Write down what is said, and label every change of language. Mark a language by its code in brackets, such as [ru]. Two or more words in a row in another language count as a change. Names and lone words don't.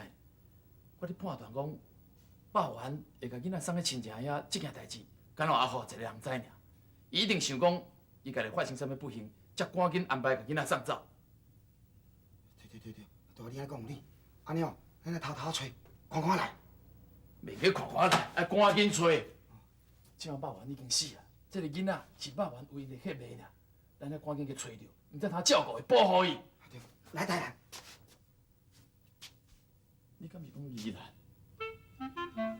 [nan] 我咧判断讲，霸王会甲囡仔送去亲戚遐，这件代志敢若阿虎一个人知尔。伊一定想讲，伊家己发生啥物不幸，才赶紧安排甲囡仔送走。对，大你爱讲有理。安尼哦，咱来偷偷找，看看来。袂去看看来，爱赶紧找。即马霸王已经死啊，这个囡仔是霸王唯一的血脉啦，咱要赶紧去找着，毋知他照顾会保护伊。对，来台南。你敢是讲宜兰？